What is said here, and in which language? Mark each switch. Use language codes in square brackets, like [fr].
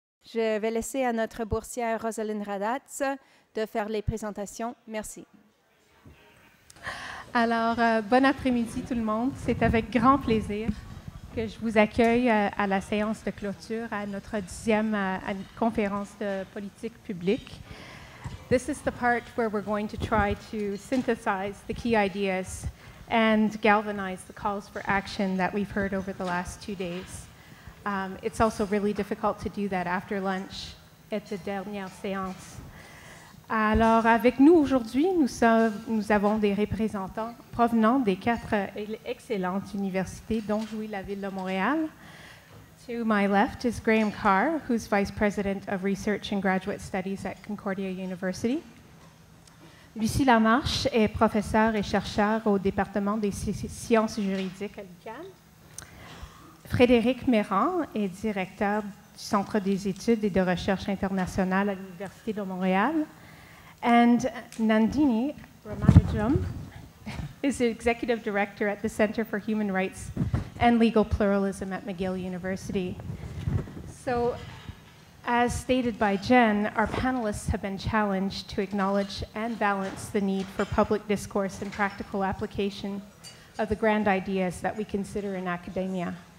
[fr] Je vais laisser à notre boursière Rosalind Raddatz de faire les présentations. Merci. Alors, bon après-midi tout le monde. C'est avec grand plaisir que je vous accueille à la séance de clôture à notre 10e conférence de politique publique. [en] This is the part where we're going to try to synthesize the key ideas and galvanize the calls for action that we've heard over the last 2 days. It's also really difficult to do that after lunch at the [fr] dernière séance. Alors, avec nous aujourd'hui, nous avons des représentants provenant des 4 excellentes universités, dont jouit la ville de Montréal. [en] To my left is Graham Carr, who's Vice President of Research and Graduate Studies at Concordia University. [fr] Lucie Lamarche est professeure et chercheure au département des sciences juridiques à l'UQAM. Frédéric Mérand est directeur du Centre des études et de recherche internationale à l'Université de Montréal. [en] And Nandini Ramanujam is executive director at the Center for Human Rights and Legal Pluralism at McGill University. So, as stated by Jen, our panelists have been challenged to acknowledge and balance the need for public discourse and practical application of the grand ideas that we consider in academia.